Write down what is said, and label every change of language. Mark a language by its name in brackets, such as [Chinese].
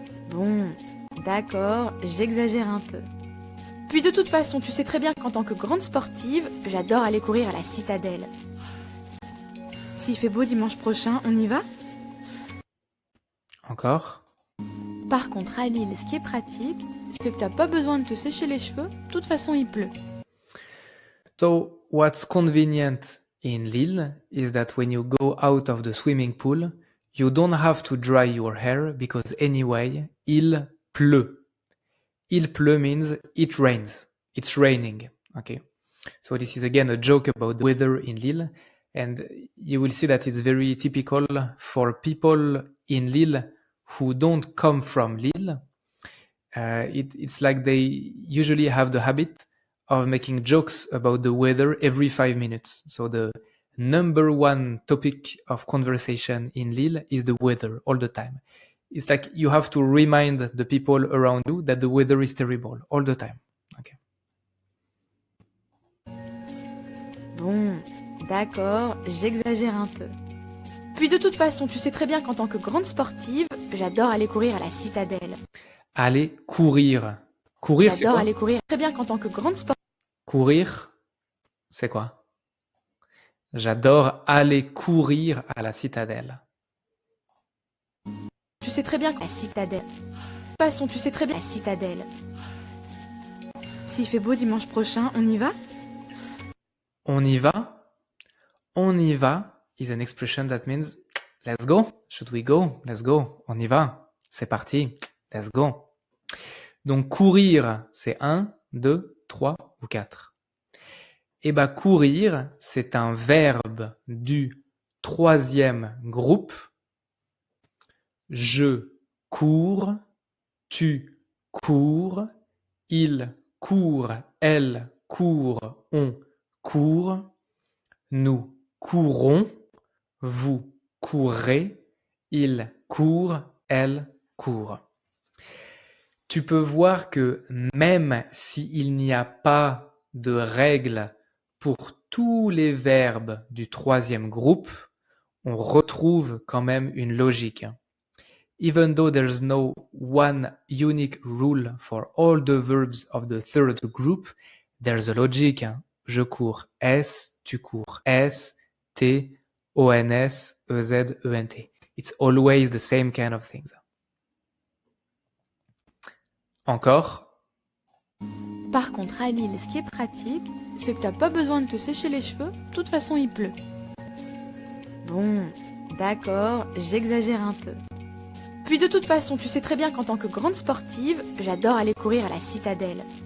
[French] Bon, d'accord, j'exagère un peu. Puis de toute façon, tu sais très bien qu'en tant que grande sportive, j'adore aller courir à la Citadelle. S'il fait beau dimanche prochain, on y va? Encore. Par contre, à Lille, ce qui est pratique, c'est que t'as pas besoin de te sécher les cheveux, de toute façon il pleut. [English] So what's convenient in Lille is that when you go out of the swimming pool, you don't have to dry your hair because anyway, [French] il pleut. Il pleut [English] means it rains. It's raining. Okay. So this is again a joke about the weather in Lille. And you will see that it's very typical for people in Lille who don't come from Lille. It's like they usually have the habit of making jokes about the weather every 5 minutes. So the number one topic of conversation in Lille is the weather all the time. It's like you have to remind the people around you that the weather is terrible all the time. Okay. [French] Bon, d'accord, j'exagère un peu. Puis de toute façon, tu sais très bien qu'en tant que grande sportive, j'adore aller courir à la Citadelle. Aller courir. Courir, c'est J'adore quoi? aller courir très bien qu'en tant que grande sportive. Courir, c'est quoi? J'adore aller courir à la Citadelle. Tu sais très bien que la Citadelle. De toute façon, tu sais très bien la Citadelle. S'il fait beau dimanche prochain, on y va? On y va? [English] On y va is an expression that means let's go. Should we go? Let's go. [French] On y va. C'est parti. [English] Let's go. [French] Donc courir, c'est 1, 2, 3 ou 4. Et bah courir, c'est un verbe du troisième groupe. Je cours, tu cours, il court, elle court, on court, nous courons, vous courez, il court, elle court. Tu peux voir que même s'il n'y a pas de règle pour tous les verbes du troisième groupe, on retrouve quand même une logique. [English] Even though there's no one unique rule for all the verbs of the third group, there's a logic. [French] Je cours S, tu cours S, T, ONS, EZ, ENT. [English] It's always the same kind of things. [French] Encore. Par contre, à Lille, ce qui est pratique, c'est que t'as pas besoin de te sécher les cheveux, de toute façon il pleut. Bon, d'accord, j'exagère un peu. Puis de toute façon, tu sais très bien qu'en tant que grande sportive, j'adore aller courir à la Citadelle.